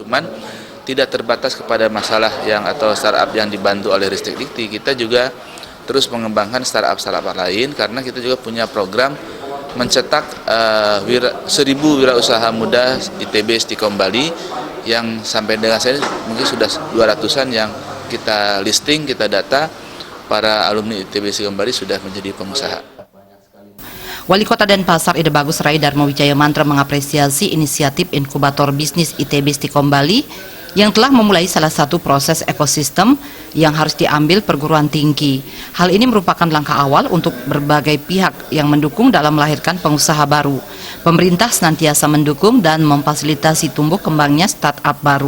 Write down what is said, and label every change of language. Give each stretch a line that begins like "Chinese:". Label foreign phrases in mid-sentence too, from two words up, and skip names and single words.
Indonesian: Cuman tidak terbatas kepada masalah yang atau startup yang dibantu oleh Ristek Dikti, kita juga terus mengembangkan startup lain karena kita juga punya program mencetak 1000 wirausaha muda ITB Stikombali yang sampai dengan saya mungkin sudah 200-an yang kita listing, kita data, para alumni ITB Stikombali sudah menjadi pengusaha. Wali Kota Denpasar Ide Bagus Rai Dharma Wijaya Mantra mengapresiasi inisiatif Inkubator Bisnis ITB Stikombali yang telah memulai salah satu proses ekosistem yang harus diambil perguruan tinggi. Hal ini merupakan langkah awal untuk berbagai pihak yang mendukung dalam melahirkan pengusaha baru. Pemerintah senantiasa mendukung dan memfasilitasi tumbuh kembangnya startup baru.